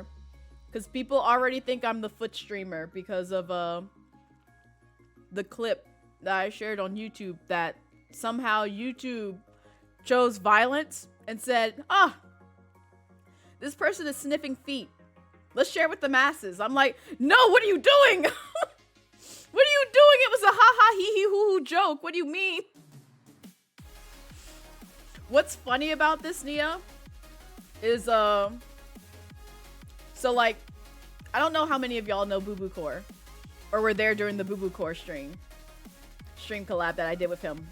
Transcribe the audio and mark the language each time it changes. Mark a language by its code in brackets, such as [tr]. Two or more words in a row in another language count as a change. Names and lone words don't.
[en] Because people already think I'm the foot streamer because of the clip that I shared on YouTube that somehow YouTube chose violence and said, this person is sniffing feet. Let's share with the masses. I'm like, no, what are you doing? What are you doing? It was a ha-ha hee-hee hoo-hoo joke. What do you mean? What's funny about this, Nia, is, so, like, I don't know how many of y'all know Boo Boo Core or were there during the Boo Boo Core stream collab that I did with him.